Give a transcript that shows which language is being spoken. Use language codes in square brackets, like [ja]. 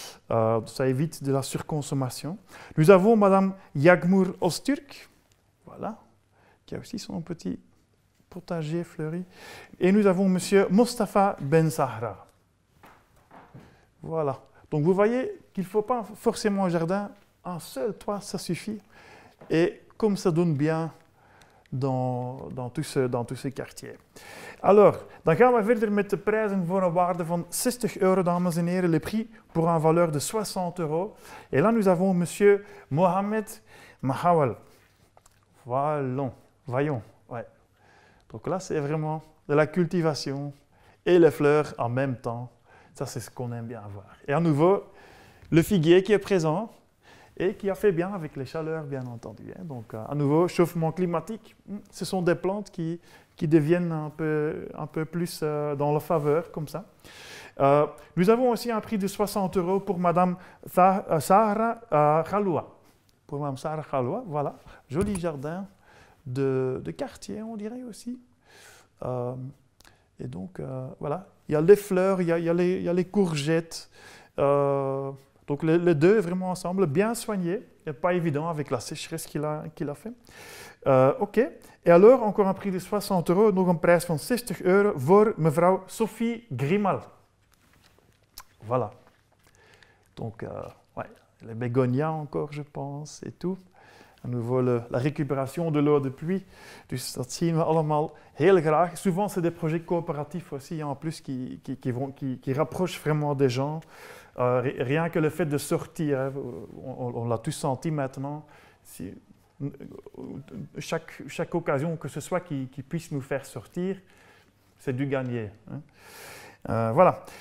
[fr] Ça évite de la surconsommation. Nous avons Madame Yagmur Osturk, voilà, qui a aussi son petit potager fleuri. Et nous avons Monsieur Mostafa Ben Zahra. Voilà. Donc vous voyez qu'il ne faut pas forcément un jardin, un seul toit, ça suffit. Et comme ça donne bien dans tous ces quartiers. [nl] Alors, dan gaan we verder met de prijzen voor een waarde van 60 euro, dames en heren. [fr] Le prix pour un valeur de 60 euros. Et là, nous avons Monsieur Mohamed Mahawal. Voyons. Ouais. Donc là, c'est vraiment de la cultivation et les fleurs en même temps. Ça, c'est ce qu'on aime bien voir. Et à nouveau, le figuier qui est présent et qui a fait bien avec les chaleurs, bien entendu. Donc, à nouveau, chauffement climatique, ce sont des plantes qui deviennent un peu plus dans la faveur, comme ça. Nous avons aussi un prix de 60 € pour Madame Sarah Khaloua. Pour Madame Sarah Khaloua, voilà. Joli jardin de quartier, on dirait aussi. Et donc, voilà. Il y a les fleurs, il y a les courgettes. Donc, les deux vraiment ensemble, bien soignés. Et pas évident avec la sécheresse qu'il a fait. OK. Et alors, encore un prix de 60 €, [nl] nog een prijs van 60 € voor mevrouw Sophie Grimal. [fr] Voilà. Donc, ouais, les bégonias encore, je pense, et tout. À nouveau, la récupération de l'eau de pluie. [nl] Dus dat zien we allemaal heel graag. [fr] Souvent, c'est des projets coopératifs aussi, en plus, qui rapprochent vraiment des gens. Rien que le fait de sortir, on l'a tous senti maintenant. Chaque occasion que ce soit qui puisse nous faire sortir, c'est du gagné. Voilà.